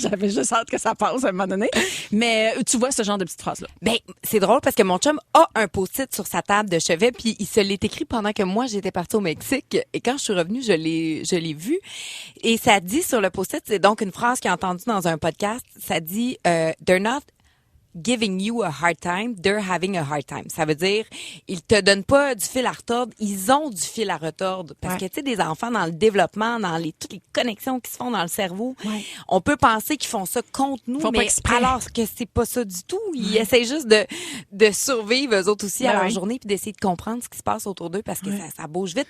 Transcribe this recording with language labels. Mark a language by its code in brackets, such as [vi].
[fr] J'avais juste hâte que ça passe à un moment donné. Mais tu vois ce genre de petites phrases-là. Ben, c'est drôle parce que mon chum a un post-it sur sa table de chevet puis il se l'est écrit pendant que moi j'étais partie au Mexique et quand je suis revenue, je l'ai vu et ça dit sur le post-it, c'est donc une phrase qu'il a entendue dans un podcast, ça dit [en] they're not giving you a hard time, they're having a hard time. [fr] Ça veut dire, ils te donnent pas du fil à retordre, ils ont du fil à retordre. Parce que, tu sais, des enfants dans le développement, dans toutes les connexions qui se font dans le cerveau, on peut penser qu'ils font ça contre nous, mais alors que c'est pas ça du tout. Ils essayent juste de survivre, eux autres aussi, à leur journée, puis d'essayer de comprendre ce qui se passe autour d'eux parce que ça bouge vite.